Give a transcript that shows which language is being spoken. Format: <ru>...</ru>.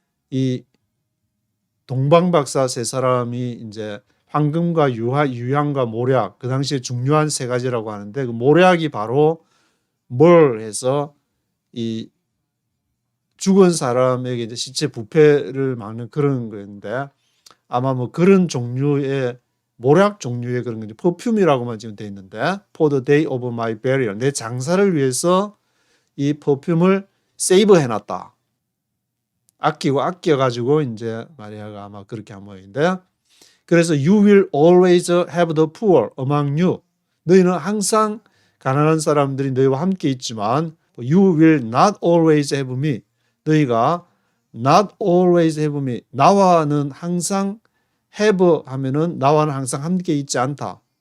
<ko>이 동방박사 세 사람이 이제 황금과 유향과 모략, 그 당시에 중요한 세 가지라고 하는데 그 모략이 바로 뭘 해서 이 죽은 사람에게 이제 시체 부패를 막는 그런 거였는데 아마 뭐 그런 종류의 모략 종류의 그런 건지 퍼퓸이라고만 지금 돼 있는데</ko> <en>For the day of my burial,</en> <ko>내 장사를 위해서 이 퍼퓸을 세이브 해놨다. 아껴가지고 이제 마리아가 아마 그렇게 한 모양인데 그래서</ko> <en>You will always have the poor among you.</en> <ko>너희는 항상 가난한 사람들이 너희와 함께 있지만</ko> <en>You will not always have me.</en> <ko>너희가</ko> <en>not always have me.</en> <ko>나와는 항상 have 하면은 나와는 항상 함께 있지 않다.</ko>